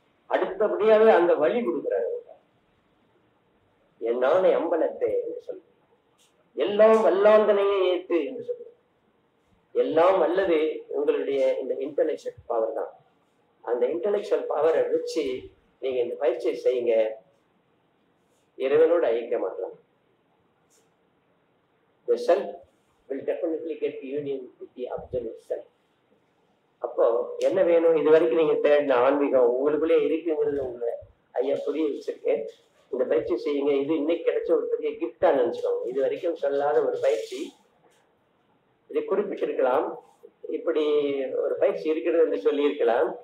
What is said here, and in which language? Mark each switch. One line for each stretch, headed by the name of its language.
Tamil: அடுத்தபடியாவே அந்த வழி கொடுக்குறாரு. என் நாணை அம்பலத்தே என்று சொல்லு, எல்லாம் வல்லாந்தனையே ஏற்று என்று சொல்லு. எல்லாம் அல்லது உங்களுடைய இந்த இன்டெலெக்சுவல் பவர் தான். அந்த இன்டெலெக்சுவல் பவரை வச்சு நீங்க இந்த பயிற்சியை செய்யுங்க, இறைவனோட ஐக்கியமாகலாம்.
English: The self will definitely get union with the absolute self.
Tamil: அப்போ என்ன வேணும்? இது வரைக்கும் நீங்க தேடின ஆன்மீகம் உங்களுக்குள்ளே இருக்குங்கிறது உங்களை ஐயா புரிய வச்சிருக்கேன். இந்த பயிற்சி செய்யுங்க. இது இன்னைக்கு கிடைச்ச ஒரு பெரிய கிஃப்டா நினைச்சுக்கோங்க. இது வரைக்கும் சொல்லாத ஒரு பயிற்சி. இதை குறிப்பிட்டிருக்கலாம், இப்படி ஒரு பயிற்சி இருக்கிறது என்று சொல்லி இருக்கலாம்.